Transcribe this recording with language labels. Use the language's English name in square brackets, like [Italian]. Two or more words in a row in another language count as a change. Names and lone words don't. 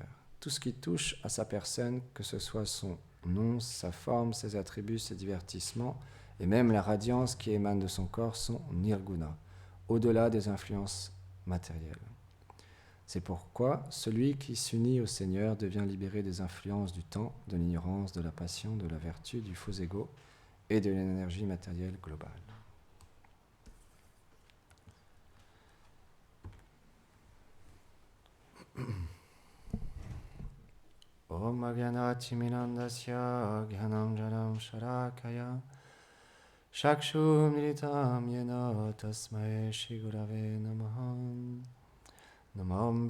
[French] Tout ce qui touche à sa personne, que ce soit son nom, sa forme, ses attributs, ses divertissements, et même la radiance qui émane de son corps sont nirguna, au-delà des influences matérielles. C'est pourquoi celui qui s'unit au Seigneur devient libéré des influences du temps, de l'ignorance, de la passion, de la vertu, du faux ego et de l'énergie matérielle globale. [Sanskrit] Om Agyanatimirandasya Gyanam Janam Sharakaya Shakshum Militam Yena Tasmai Shri Gurave Namaha Namam